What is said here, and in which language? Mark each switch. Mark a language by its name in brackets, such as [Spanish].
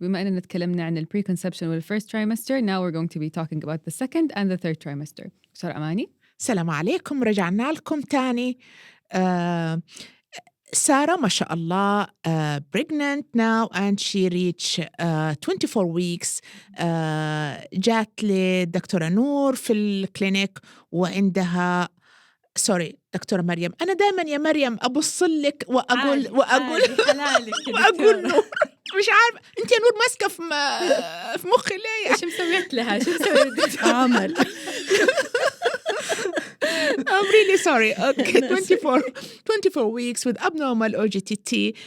[Arabic] بما أننا تكلمنا عن [English] preconception والfirst trimester, now we're going to be talking about the second and the third trimester. [Arabic] دكتورة أماني. السلام عليكم، رجعنا لكم تاني. [English] سارة [Arabic] ما شاء الله [English] pregnant now and she reached 24 weeks. [Arabic] جات لي دكتورة نور في الكلينيك وعندها دكتورة مريم. أنا دائما يا مريم أبص لك وأقول وأقول نور. مش عارفة أنت يا نور ماسكة في مخي ليه؟ شو مسويت لها؟ شو مسويت عمل؟ [English] I'm really sorry. Okay, 24 weeks with abnormal OGTT.